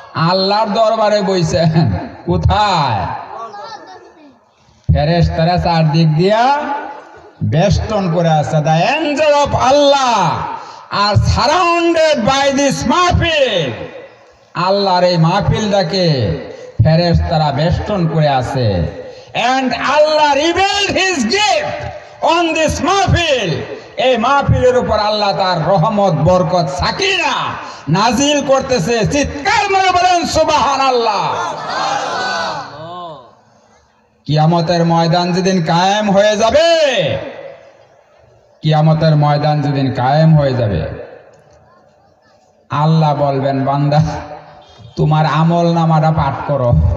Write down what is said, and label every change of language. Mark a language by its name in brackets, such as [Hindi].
[Bangla] আল্লাহর দরবারে বইছেন। কোথায়? ফেরেশতারা চারদিক দিয়া বেষ্টন করে আছে। [English] The angel of Allah are surrounded by this মাহফিল। [Bangla] আল্লাহর এই মাহফিলটাকে ফেরেশতারা বেষ্টন করে আছে। [English] And Allah revealed His gift on this মাহফিল। [Bangla] এই মাহফিলের উপর আল্লাহ তার রহমত, বরকত, সাকিনা নাজিল করতেছে। চিৎকার মেরে বলেন সুবহানাল্লাহ। কিয়ামতের ময়দান যেদিন কায়েম হয়ে যাবে, কিয়ামতের ময়দান যেদিন কায়েম হয়ে যাবে, আল্লাহ বলবেন, বান্দা তোমার আমল নামাটা পাঠ করো।